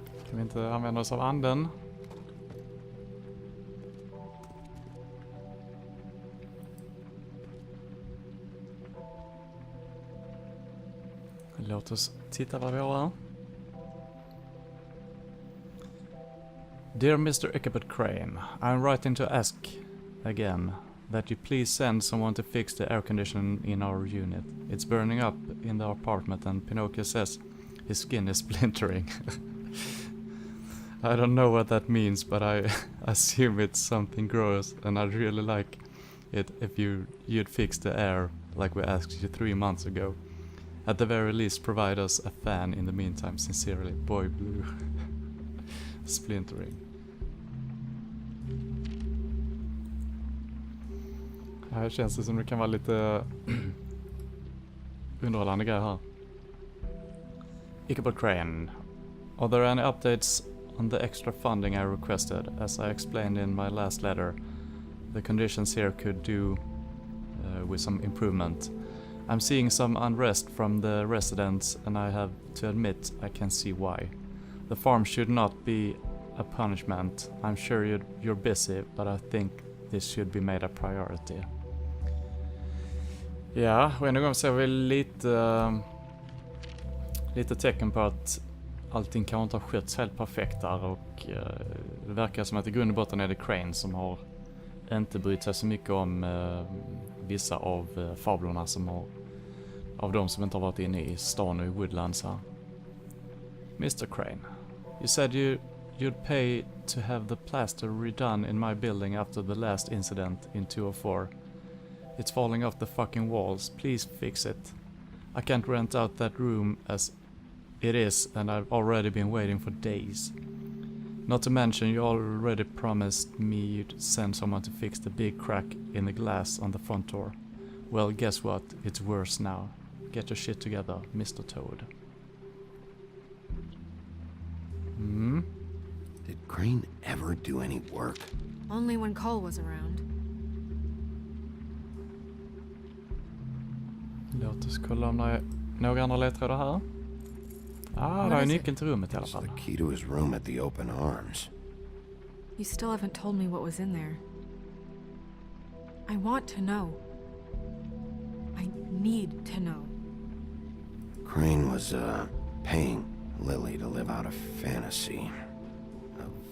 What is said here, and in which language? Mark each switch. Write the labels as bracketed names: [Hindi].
[Swedish] Kan vi inte använda oss av anden? Låt oss titta vad vi har här. [English] Dear Mr. Ichabod Crane, I'm writing to ask again that you please send someone to fix the air conditioning in our unit. It's burning up in the apartment and Pinocchio says his skin is splintering. I don't know what that means, but I assume it's something gross, and I'd really like it if you'd fix the air like we asked you 3 months ago. At the very least, provide us a fan in the meantime. Sincerely, Boy Blue. Splintering. [Swedish] Här känns det som det kan vara lite underhållande grejer här. [English] Ichabod Crane. Are there any updates on the extra funding I requested? As I explained in my last letter, the conditions here could do with some improvement. I'm seeing some unrest from the residents, and I have to admit I can see why. The farm should not be a punishment. I'm sure you're busy, but I think this should be made a priority. [Swedish] Ja, och en gång ser vi lite tecken på att allting kan inte ha skötts helt perfekt där, och det verkar som att i grund och botten är det Crane som har inte brytt sig så mycket om vissa av fablerna av de som inte har varit inne i stan och i Woodlands här. [English] Mr. Crane, you said you'd pay to have the plaster redone in my building after the last incident in 204. It's falling off the fucking walls. Please fix it. I can't rent out that room as it is, and I've already been waiting for days. Not to mention, you already promised me you'd send someone to fix the big crack in the glass on the front door. Well, guess what? It's worse now. Get your shit together, Mr. Toad. Did Crane ever do any work? Only when Cole was around. [Swedish] Låt oss kolla om det är några andra ledtrådar här. Det är nyckeln till rummet i alla fall. [English] The key to his room at the open arms. You still haven't told me what was in there. I want to know. I need to know. Crane was, paying Lily to live out a fantasy of